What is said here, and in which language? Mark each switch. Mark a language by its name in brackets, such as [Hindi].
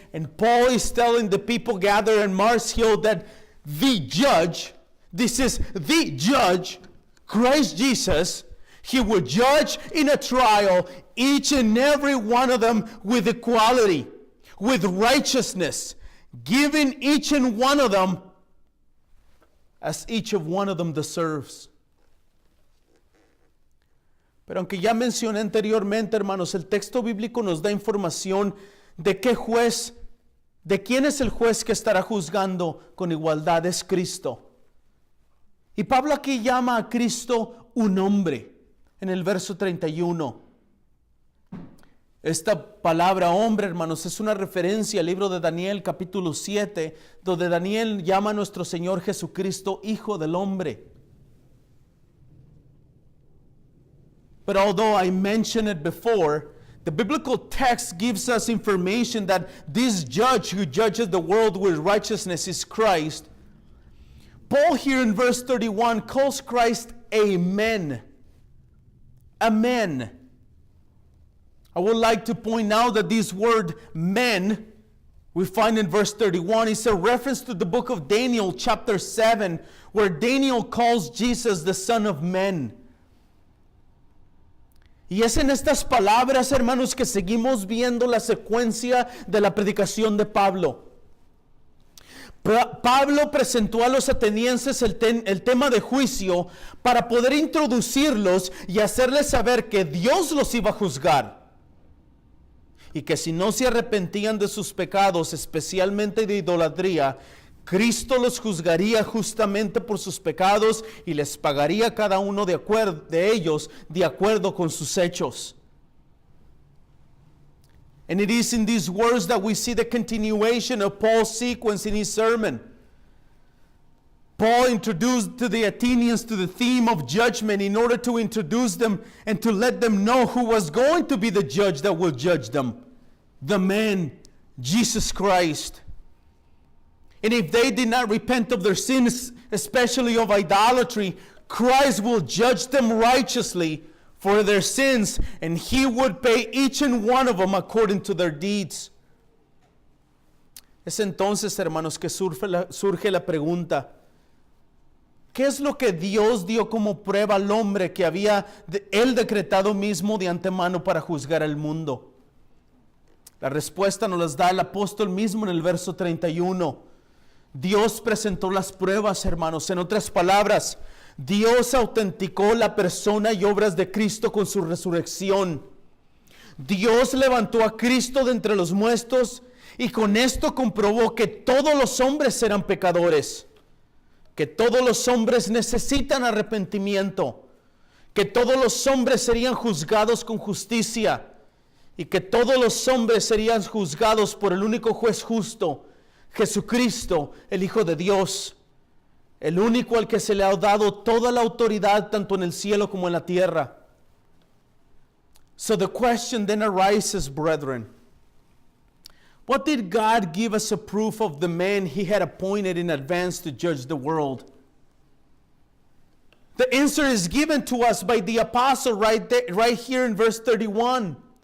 [English] And Paul is telling the people gathered in Mars Hill that the judge, this is the judge, Christ Jesus, He would judge in a trial each and every one of them with equality, with righteousness, giving each and one of them as each of one of them deserves. [Spanish] Pero aunque ya mencioné anteriormente, hermanos, el texto bíblico nos da información de qué juez, de quién es el juez que estará juzgando con igualdad. Es Cristo. Y Pablo aquí llama a Cristo un hombre en el verso 31. Esta palabra hombre, hermanos, es una referencia al libro de Daniel capítulo 7, donde Daniel llama a nuestro Señor Jesucristo Hijo del Hombre. [English] But although I mentioned it before, the biblical text gives us information that this judge who judges the world with righteousness is Christ. Paul here in verse 31 calls Christ Amen. Amen. I would like to point out that this word men we find in verse 31 is a reference to the book of Daniel chapter 7, where Daniel calls Jesus the Son of Men. [Spanish] Y es en estas palabras, hermanos, que seguimos viendo la secuencia de la predicación de Pablo. Pablo presentó a los atenienses el tema de juicio para poder introducirlos y hacerles saber que Dios los iba a juzgar. Y que si no se arrepentían de sus pecados, especialmente de idolatría, Cristo los juzgaría justamente por sus pecados y les pagaría a cada uno de ellos de acuerdo con sus hechos. [English] And it is in these words that we see the continuation of Paul's sequence in his sermon. Paul introduced to the Athenians to the theme of judgment in order to introduce them and to let them know who was going to be the judge that will judge them. The man, Jesus Christ. And if they did not repent of their sins, especially of idolatry, Christ will judge them righteously for their sins, and he would pay each and one of them according to their deeds. [Spanish] Es entonces, hermanos, que surge la pregunta: ¿qué es lo que Dios dio como prueba al hombre que había él decretado mismo de antemano para juzgar al mundo? La respuesta nos las da el apóstol mismo en el verso 31. Dios presentó las pruebas, hermanos. En otras palabras, Dios autenticó la persona y obras de Cristo con su resurrección. Dios levantó a Cristo de entre los muertos y con esto comprobó que todos los hombres eran pecadores, que todos los hombres necesitan arrepentimiento, que todos los hombres serían juzgados con justicia y que todos los hombres serían juzgados por el único juez justo, Jesucristo, el Hijo de Dios, el único al que se le ha dado toda la autoridad tanto en el cielo como en la tierra. [English] So the question then arises, brethren, what did God give us a proof of the man he had appointed in advance to judge the world? The answer is given to us by the apostle right here in verse 31.